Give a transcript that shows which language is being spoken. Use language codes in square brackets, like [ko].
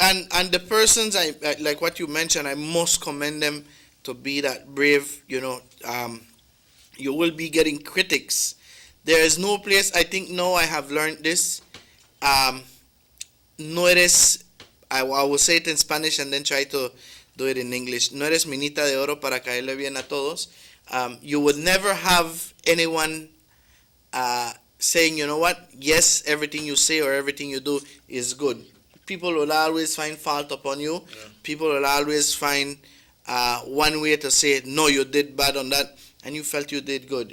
[en] And the persons, I like what you mentioned, I must commend them to be that brave. You know, you will be getting critics. There is no place, I think now I have learned this. [es] No eres, [en] I will say it in Spanish and then try to do it in English. [es] No eres minita de oro para caerle bien a todos. [en] You would never have anyone saying, you know what, yes, everything you say or everything you do is good. People will always find fault upon you. Yeah. People will always find one way to say, no, you did bad on that, and you felt you did good.